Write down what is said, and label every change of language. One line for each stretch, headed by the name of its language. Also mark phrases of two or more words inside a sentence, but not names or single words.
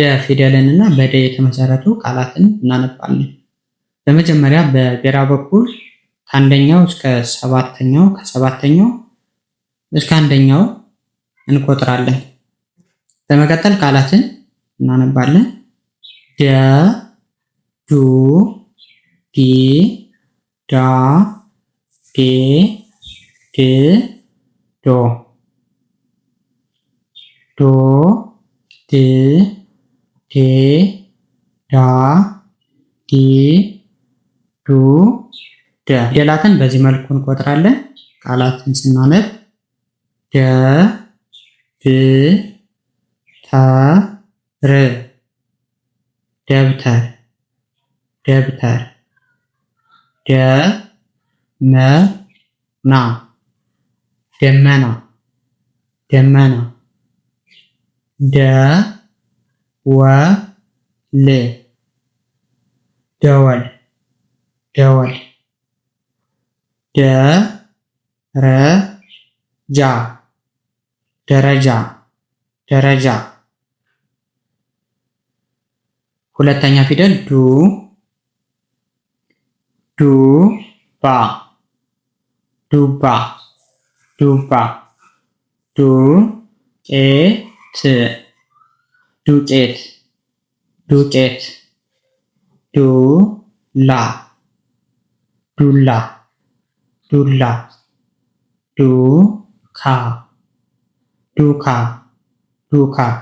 Amharic: ፊደልን እና በደ የተመሰረቱ ቃላትን እናነባለን። በመጀመሪያ በግራ በኩል ከአንደኛው እስከ ሰባተኛው ከሰባተኛው እስከ አንደኛው እንቆጥራለን። በመቀጠል ቃላትን እናነባለን። ደ፣ ዱ፣ ዲ፣ ዳ፣ ዴ፣ ድ፣ ዶ፣ ዶ፣ ድ፣ ዴ፣ ዳ፣ ዲ፣ ዱ፣ ደ። ፊደላትን በዚህ መልኩ እንቆጥራለን። ቃላትን ስናነብ ደ፣ ብ፣ ተ፣ ር፣ ደብተር፣ ደብተር፣ ደ፣ መ፣ ና፣ ደመና፣ ደመና፣ ደ፣ ወ፣ ል፣ ደወል፣ ደወል፣ ደ፣ ረ፣ ጃ፣ ደረጃ፣ ደረጃ። ሁለተኛ ፊደል ዱ፣ ዱ፣ ባ፣ ዱባ፣ ዱባ፣ ዱ፣ ቄ፣ ት፣ ዱቄት፣ ዱቄት፣ ዱ፣ ላ፣ ዱላ፣ ዱላ፣ ዱ፣ ካ፣ ዱካ፣ ዱካ።